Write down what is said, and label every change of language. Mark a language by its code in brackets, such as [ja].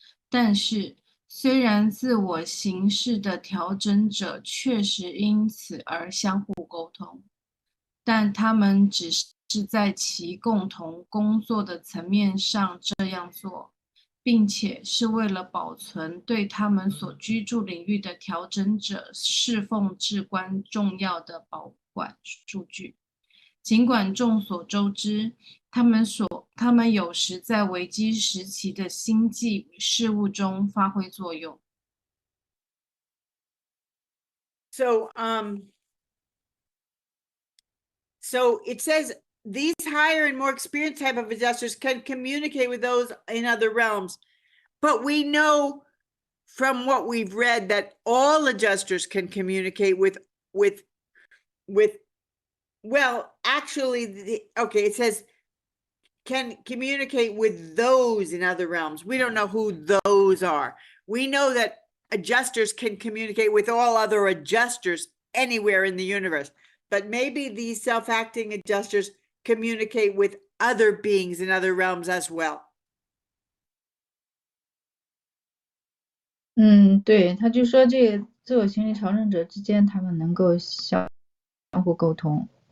[zh] 但是，虽然自我形式的调整者确实因此而相互沟通，但他们只是在其共同工作的层面上这样做，并且是为了保存对他们所居住领域的调整者侍奉至关重要的保管数据。尽管众所周知，他们有时在危机时期的星际与事物中发挥作用。 [en] So, so it says these higher and more experienced type of adjusters can communicate with those in other realms. But we know from what we've read that all adjusters can communicate with well, actually, okay, it says can communicate with those in other realms. We don't know who those are. We know that adjusters can communicate with all other adjusters anywhere in the universe, but maybe these self-acting adjusters communicate with other beings in other realms as well. [zh] 对，他就说这个自我行为调整者之间，他们能够相互沟通。